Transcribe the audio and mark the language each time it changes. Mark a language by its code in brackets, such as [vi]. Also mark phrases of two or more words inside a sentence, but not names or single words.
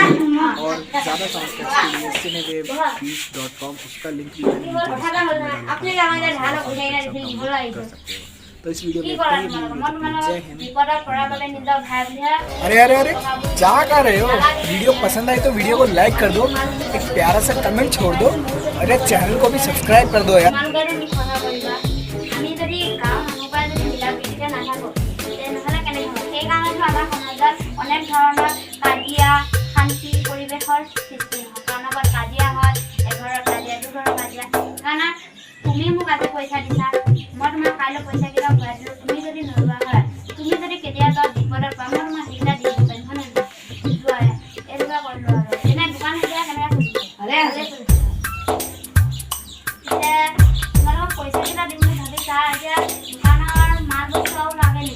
[hi] और ज़्यादा सब्सक्राइब के लिए cinewavebeats.com उसका लिंक भी मैंने नीचे [as] কথা এটা হ'ল আপুনি আমাকে ধান পইচা কেইটা দিছিল দিব লাগিব [hi] कर सकते हो तो इस वीडियो [as] কি [hi] में [as] কৰা [hi] इतना ही [as] তোমালোকৰ মই [hi] वीडियो जय [as] তোমালোকক [hi] हिंद [as] বিপদত পৰাৰ বাবে নিজৰ ভাই বুলিহে [hi] अरे अरे अरे क्या कर रहे हो वीडियो पसंद आई तो वीडियो को लाइक कर दो एक प्यारा सा कमेंट छोड़ दो अरे चैनल को भी सब्सक्राइब कर दो यार [as] তোমালোকেতো মোক সহায় কৰিবা আমি যদি গাঁৱৰ মানুহৰ পৰা যদি মিলা প্ৰীতিকে নাথাকোঁ তেনেহ'লে কেনেকৈ হ'ব সেইকাৰণেতো আমাৰ সমাজত অনেক ধৰণৰ কাজিয়া শান্তি পৰিৱেশৰ সৃষ্টি নহয় কাৰোবাৰ কাজিয়া হয় এঘৰৰ কাজিয়া দুঘৰৰ কাজিয়া কাৰণ তুমি মোক আজি পইচা দিছা মই তোমাক কাইলৈ পইচা কেইটা ঘূৰাই দিলোঁ তুমি যদি নোলোৱা হয় তুমি যদি কেতিয়াবা বিপদত পোৱা মই তোমাক সেইকেইটা দি দিব পাৰিম হয় নহয় যোৱাই এনেকুৱা কৰিলোঁ আৰু এনে দোকান এতিয়া কেনেকৈ খুলিছে ভালে খুলিছে এতিয়া তোমালোকক পইচা কেইটা দিম বুলি ভাবিছা এতিয়া দোকানৰ মাল বস্তু আৰু লাগে নেকি